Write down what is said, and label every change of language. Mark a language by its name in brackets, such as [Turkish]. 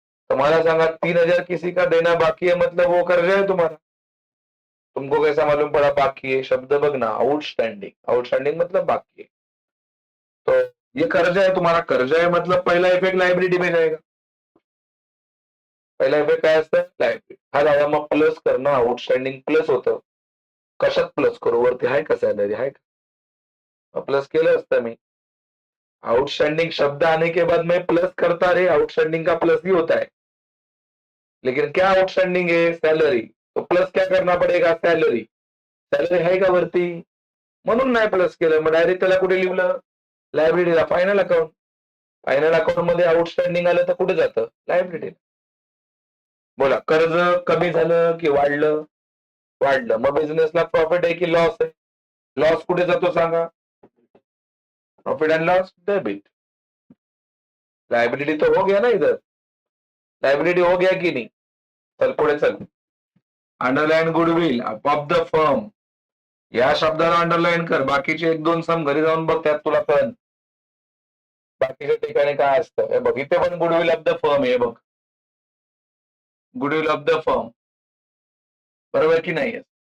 [Hindi] तुम्हारा सांगा, 3000 किसी का देना बाकी है मतलब वो कर्जा है तुम्हारा. तुमको कैसा मालूम पड़ा बाकी है? [Marathi] शब्द बघ ना, [Hindi] आउटस्टैंडिंग मतलब बाकी है. तो ये कर्जा है तुम्हारा. कर्जा है मतलब पहला इफेक्ट लायबिलिटी में जाएगा. [Marathi] पहिला इफेक्ट काय असतं? लायबिलिटी. हा दादा मग प्लस करणं, आउटस्टँडिंग प्लस होतं. कशात प्लस करू? वरती आहे का सैलरी? आहे का? प्लस केलं असतं मी. [Hindi] आउटस्टैंडिंग शब्द आने के बाद मैं प्लस करता रहे, आउटस्टैंडिंग का प्लस ही होता है. लेकिन क्या आउटस्टैंडिंग है? सैलरी. तो प्लस क्या करना पड़ेगा? [Marathi] सैलरी. सैलरी आहे का वरती? म्हणून नाही प्लस केलं. मग डायरेक्ट त्याला कुठे लिहिलं? लायबिलिटीला. Final account. फायनल अकाउंट मध्ये आउटस्टँडिंग आलं तर कुठे जातं? लायबिलिटी. बोला, कर्ज कमी झालं की वाढलं? वाढलं. मग बिझनेसला प्रॉफिट आहे की लॉस आहे? लॉस कुठे जातो सांगा? Profit end loss debit. [Hindi] Liability तो हो गया ना इधर? लायबिलिटी हो गया की नहीं? [Marathi] चल पुढे चल. [Hindi] Underline goodwill of the firm. [Marathi] या शब्दाला अंडरलाईन कर, बाकीचे 1-2 सम घरी जाऊन बघ, त्यात तुला कळेल बाकीच्या ठिकाणी काय असतं. हे बघ, इथे पण गुडविल ऑफ द फर्म आहे बघ, गुडविल ऑफ द फर्म, बरोबर की नाही?